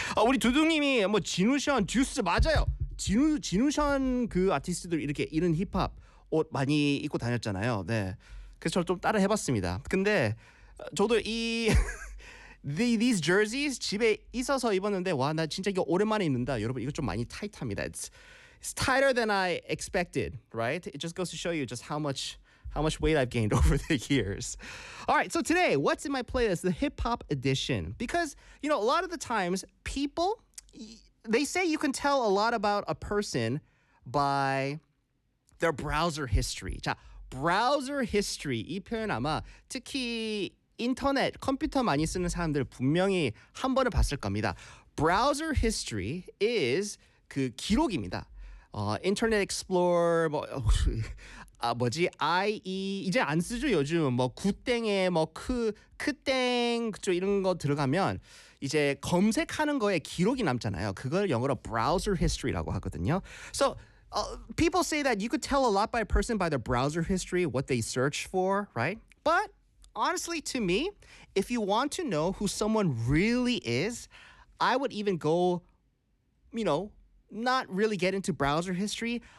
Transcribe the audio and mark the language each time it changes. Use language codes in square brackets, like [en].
[ko] 아, 우리 두둥님이 뭐 진우션 듀스 맞아요. 진우션 그 아티스트들 이렇게 이런 힙합 옷 많이 입고 다녔잖아요. 네, 그래서 좀 따라 해봤습니다. 근데 저도 이 these jerseys 집에 있어서 입었는데 와 나 진짜 이거 오랜만에 입는다. 여러분 이거 좀 많이 타이트합니다. [en] It's tighter than I expected, right? It just goes to show you just how much weight I've gained over the years. All right, so today, what's in my playlist? The hip-hop edition. Because, you know, a lot of the times, people, they say you can tell a lot about a person by their browser history. [ko] 자, browser history, 이 표현 아마 특히 인터넷, 컴퓨터 많이 쓰는 사람들 분명히 한 번은 봤을 겁니다. [en] Browser history is [ko] 그 기록입니다. [en] Internet Explorer, 뭐지? [ko] IE 이제 안 쓰죠 요즘 뭐 구땡에 뭐 크땡 그쪽 이런 거 들어가면 이제 검색하는 거에 기록이 남잖아요. 그걸 영어로 browser history라고 하거든요. [en] So people say that you could tell a lot by a person by their browser history, what they search for, right? But honestly, to me, if you want to know who someone really is, I would even go, you know, not really get into browser history.